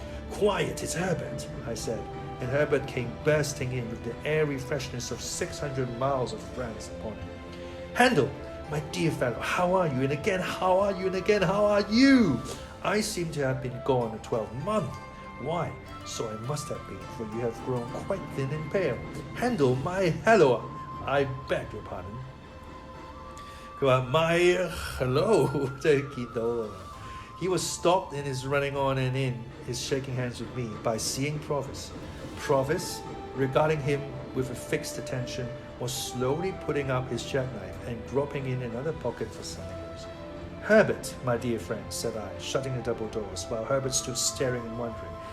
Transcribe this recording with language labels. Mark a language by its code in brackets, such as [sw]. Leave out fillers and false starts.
[en] "Quiet, it's Herbert," I said, and Herbert came bursting in with the airy freshness of 600 miles of France upon him. "Handel, my dear fellow, how are you? And again, how are you? And again, how are you? I seem to have been gone a 12-month. Why, so I must have been, for you have grown quite thin and pale. Handel, my hello, I beg your pardon." [yue] 佢話 [en] my hello [yue] 即係見到啦。 [en] He was stopped in his running on and in his shaking hands with me by seeing Provis. Provis, regarding him with a fixed attention, was slowly putting up his jackknife and dropping in another pocket for something. "Herbert, my dear friend," said I, shutting the double doors, while Herbert stood staring and wondering.